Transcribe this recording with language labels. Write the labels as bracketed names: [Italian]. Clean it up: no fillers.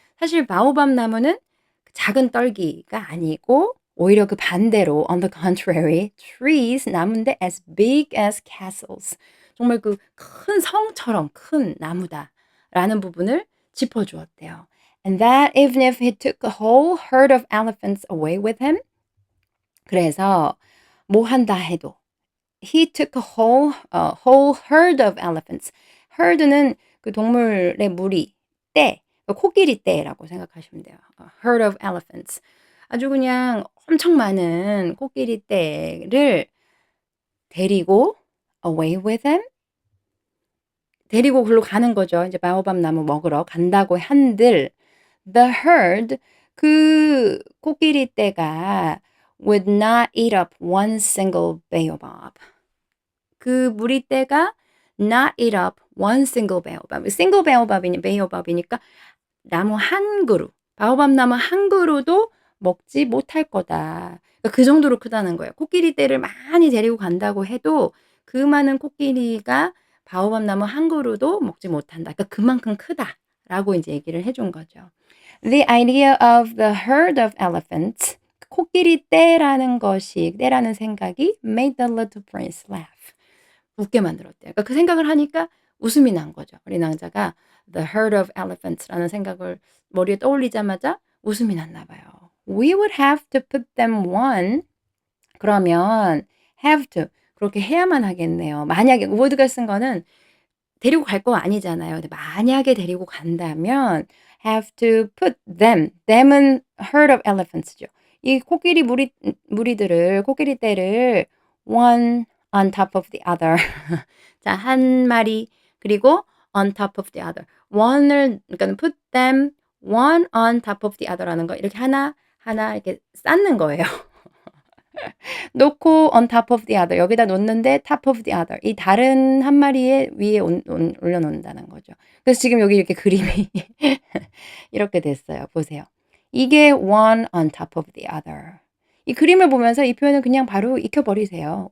[Korean] 사실 바오밥 나무는 작은 떨기가 아니고 오히려 그 반대로 [English] on the contrary trees [Korean] 나무인데 [English] as big as castles. [Korean] 정말 그 큰 성처럼 큰 나무다라는 부분을 짚어 주었대요. [English] And that even if he took a whole herd of elephants away with him. [Korean] 그래서 뭐 한다 해도 [English] he took a whole herd of elephants. [Korean] herd는 그 동물의 무리, 떼, 코끼리 떼라고 생각하시면 돼요. [English] herd of elephants. [Korean] 아주 그냥 엄청 많은 코끼리 떼를 데리고 [English] away with him. [Korean] 데리고 글로 가는 거죠. 이제 바오밥 나무 먹으러 간다고 한들 the herd 그 코끼리 떼가 [English] would not eat up one single baobab. [Korean] 그 무리떼가 [English] not eat up one single baobab. [Korean] single baobab이니까 나무 한 그루, 바오밥 나무 한 그루도 먹지 못할 거다. 그러니까 그 정도로 크다는 거예요. 코끼리 떼를 많이 데리고 간다고 해도 그 많은 코끼리가 바오밥 나무 한 그루도 먹지 못한다. 그러니까 그만큼 크다라고 이제 얘기를 해준 거죠. [English] The idea of the herd of elephants, [Korean] 코끼리 떼라는 생각이 [English] made the little prince laugh. [Korean] 웃게 만들었대요. 그러니까 그 생각을 하니까 웃음이 난 거죠. 어린 왕자가 [English] the herd of elephants [Korean] 라는 생각을 머리에 떠올리자마자 웃음이 났나 봐요. [English] We would have to put them one. [Korean] 그러면 have to 그렇게 해야만 하겠네요. 만약에 would가 쓴 거는 데리고 갈 거 아니잖아요. 근데 만약에 데리고 간다면 [English] have to put them. [Korean] them은 herd of elephants죠. 이 무리들을 코끼리 떼를 [English] one on top of the other. [Korean] 자, 한 마리 그리고 [English] on top of the other. [Korean] one을 그러니까 [English] put them one on top of the other [Korean] 라는 거 이렇게 하나 이렇게 쌓는 거예요. 놓고 [English] on top of the other [Korean] 여기다 놓는데 top of the other 이 다른 한 마리의 위에 올려 놓는다는 거죠. 그래서 지금 여기 이렇게 그림이 이렇게 됐어요. 보세요. 이게 [English] one on top of the other. [Korean] 이 그림을 보면서 이 표현은 그냥 바로 익혀 버리세요.